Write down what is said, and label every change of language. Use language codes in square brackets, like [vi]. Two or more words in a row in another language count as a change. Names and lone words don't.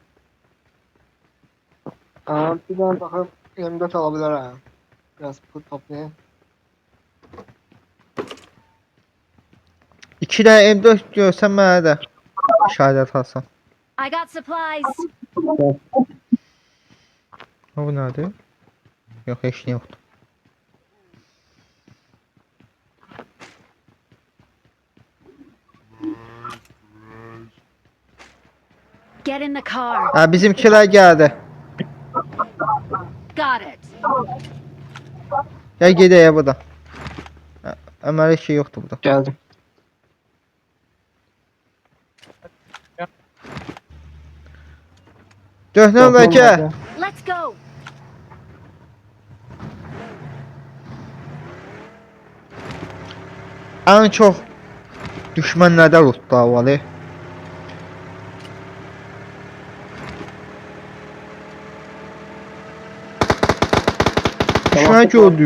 [tr] Bir tane bakın 24 alabilir ha. Biraz pul toplayayım. [az] 2 dənə M4 görsən mənə də işarət alsan. [en] I got supplies. [az] Bu nədir? Yox, heç nə yoxdur. [en] Get in the car. [az] Hə, bizimkilər gəldi. [en] Got it. [az] Gəl gedək buradan. Hə, Ömər heç şey yoxdur burada. [tr] Geldim. [az] Döhnən və gəl. [en] Let's go. [az] Ən çox düşmənlərdə rutda var. Düşmən gördü.